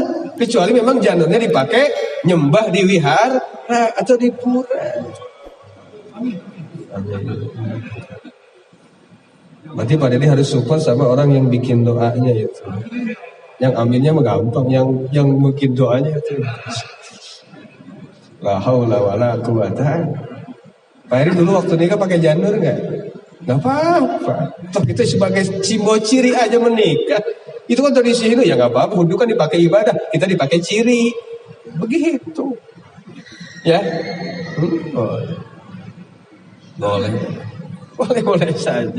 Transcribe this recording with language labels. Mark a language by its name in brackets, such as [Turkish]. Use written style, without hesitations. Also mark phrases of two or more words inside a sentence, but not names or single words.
[Indonesian] Kecuali memang janurnya dipakai nyembah di wihara atau di pura. Berarti Pak Dedi harus support sama orang yang bikin doanya itu. Yang aminnya mah gampang, yang bikin doanya itu. [Arabic] لا حول ولا قوة. [Indonesian] Pak Heri dulu waktu nikah pakai janur enggak? Enggak apa-apa. Toh itu sebagai simbol ciri aja menikah. Itu kan tradisi Hindu, ya enggak apa-apa. Hindu kan dipakai ibadah, kita dipakai ciri. Begitu. Ya. Boleh saja.